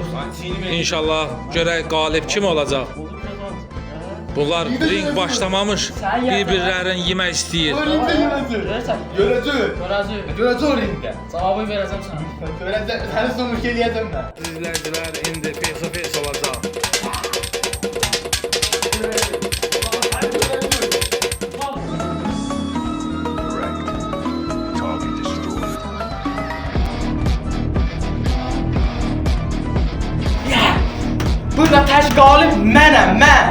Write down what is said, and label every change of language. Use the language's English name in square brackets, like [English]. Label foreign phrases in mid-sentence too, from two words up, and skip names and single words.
[Azerbaijani] İnşallah görək qalib kim olacaq. Bunlar ring başlamamış, bir-birlərini yemək istəyir. Görəcək. Görəcək o ringdə. Cavabı verəcəm sənə. Görəcək, səni sonuç eləyəcəm mən. İzləyicilər indi [English] face-to-face [Azerbaijani] olacaq. Burada tək qalib mənəm, mən.